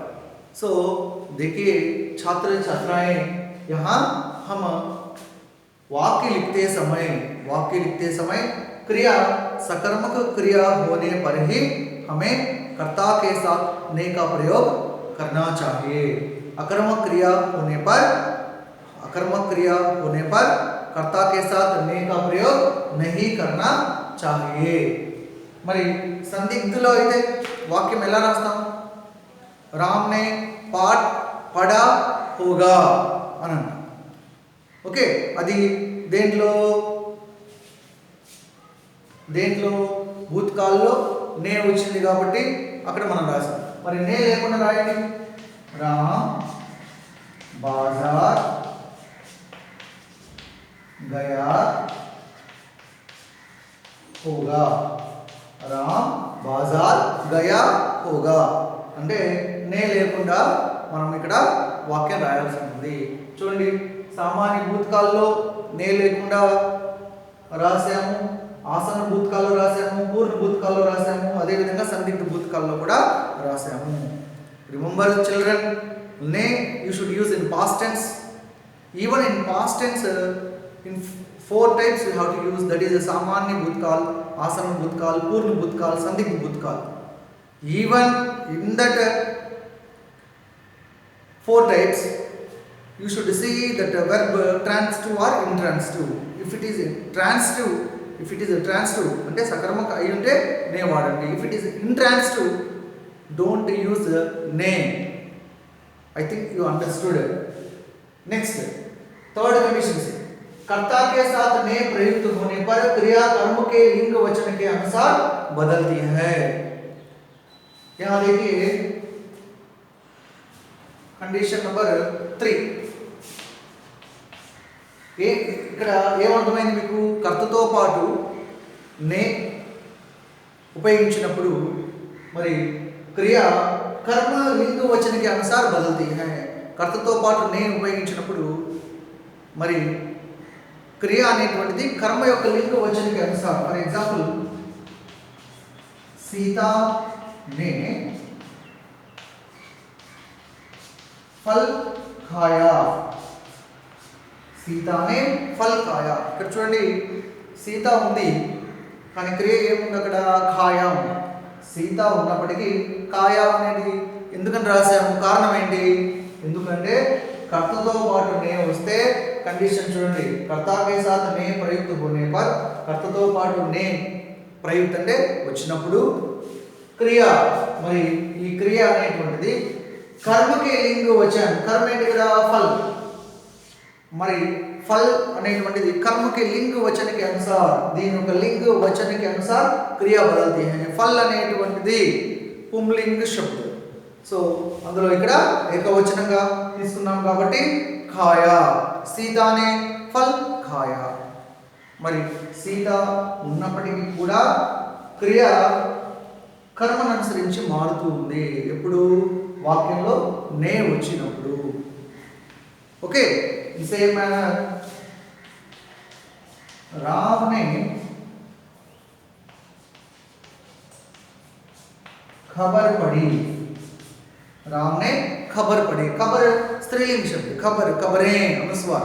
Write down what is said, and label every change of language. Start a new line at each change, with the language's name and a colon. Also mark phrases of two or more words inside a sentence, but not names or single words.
Hindi: सो देखिए छात्र छात्राएं, यहाँ हम वाक्य लिखते समय क्रिया सकर्मक क्रिया होने पर ही हमें कर्ता के साथ ने का प्रयोग करना चाहिए. अकर्मक क्रिया होने पर कर्ता के साथ ने का प्रयोग नहीं करना चाहिए.
Telugu: మరి సందిగ్ధలో అయితే వాక్యం ఎలా రాస్తాం?
Hindi: राम ने पाठ पढ़ा होगा
Telugu: అని అంటాం. ఓకే, అది దేంట్లో భూతకాల్లో నే వచ్చింది కాబట్టి అక్కడ మనం రాసాం. మరి నే లేకుండా రాయండి.
Hindi: राम बाज़ार गया होगा. राम बाज़ार गया होगा
Telugu: అంటే నే లేకుండా మనం ఇక్కడ వాక్యం రాయాల్సి ఉంది. చూడండి, సామాన్య భూతకాల్లో నే లేకుండా రాసాము, ఆసన భూతకాల్లో రాసాము, పూర్ణ భూతకాల్లో రాసాము, అదేవిధంగా సందిగ్ధ భూతకాల్లో కూడా రాసాము.
English: Remember children, ne you should use in past tense. Even in past tense in 4 types you have to use, that is
Hindi: सामान्य भूतकाल, आसन्न भूतकाल, पूर्ण भूतकाल, संदिग्ध भूतकाल.
English: Even in that 4 types you should see that verb transitive or intransitive. If it is transitive
Telugu: అంటే సకర్మక అయి ఉంటే నే వాడండి.
English: If it is intransitive, don't use name. I think you understood. Next, third condition
Hindi: से कर्ता के साथ ने प्रयुक्त होने पर क्रिया कर्म के लिंग वचन के अनुसार बदलती है. यहाँ देखिए कंडीशन नंबर 3.
Telugu: ఇక్కడ ఏమర్థమైంది మీకు? కర్తతో పాటు నే ఉపయోగించినప్పుడు మరి క్రియ కర్మ లింగ వచనకి
Hindi: अनुसार बदलती है.
Telugu: కర్తతో పాటు నే ఉపయోగించినప్పుడు మరి క్రియ అనేటువంటిది కర్మ యొక్క లింగ వచనకి అనుసారం.
English: For example,
Hindi: సీతా ने फल खाया. सीता ने फल खाया.
Telugu: ఇక్కడ చూడండి, సీత ఉంది కానీ క్రియ ఏముంది అక్కడ? ఖాయా ఉంది. సీత ఉన్నప్పటికీ ఖాయా అనేది ఎందుకని రాసాము, కారణం ఏంటి, ఎందుకంటే కర్తతో పాటు నే వస్తే కండిషన్ చూడండి,
Hindi: कर्ता के साथ ने प्रयुक्त होने पर,
Telugu: కర్తతో పాటు నే ప్రయుక్త అంటే వచ్చినప్పుడు క్రియ, మరి ఈ క్రియ అనేటువంటిది కర్మకి
Hindi: लिंग वचन,
Telugu: కర్మ ఏంటి కదా ఫల్, మరి ఫల్ అనేటువంటిది
Hindi: कर्म के लिंग वचन के अनुसार,
Telugu: దీని యొక్క
Hindi: लिंग वचन के अनुसार क्रिया बदलती है.
Telugu: ఫల్ అనేటువంటిది పుంలింగ శబ్దం, సో అందులో ఇక్కడ ఏకవచనంగా తీసుకున్నాం కాబట్టి ఖాయా,
Hindi: सीता ने फल खाया.
Telugu: మరి సీత ఉన్నప్పటికీ కూడా క్రియ కర్మను అనుసరించి మారుతూ ఉంది, ఎప్పుడు వాక్యంలో నే వచ్చినప్పుడు. ఓకే,
English: same manner
Hindi: राम ने खबर पढ़ी, राम ने खबर पढ़ी, खबर स्त्रीलिंग शब्द, खबर खबरें अनुस्वार.